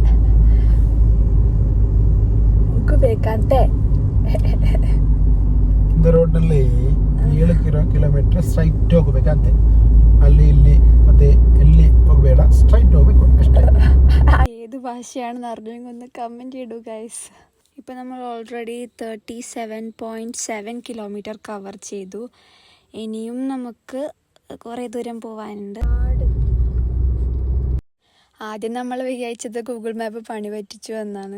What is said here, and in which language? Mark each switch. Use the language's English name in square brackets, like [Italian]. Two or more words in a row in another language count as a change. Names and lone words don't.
[Kannada] இந்த ರೋಡ್ನಲ್ಲಿ 7 ಕಿಲೋಮೀಟರ್ ಸ್ಟ್ರೈಟ್ ಹೋಗ್ಬೇಕಂತೆ. ಅಲ್ಲಿ ಇಲ್ಲಿ ಮತ್ತೆ ಎಲ್ಲಿ ಹೋಗಬೇಡ, ಸ್ಟ್ರೈಟ್ ಹೋಗ್ಬೇಕು ಅಷ್ಟೇ. [Malayalam] ഏത് ഭാഷയാണെന്ന് അറിഞ്ഞെങ്കിൽ ഒന്ന് കമൻറ്റ് ചെയ്യൂ ഗൈസ്. ഇപ്പം നമ്മൾ ഓൾറെഡി 37.7 കിലോമീറ്റർ കവർ ചെയ്തു. ഇനിയും നമുക്ക് കുറേ ദൂരം പോവാനുണ്ട്. ആദ്യം നമ്മൾ വിചാരിച്ചത് ഗൂഗിൾ മാപ്പ് പണി പറ്റിച്ചു എന്നാണ്.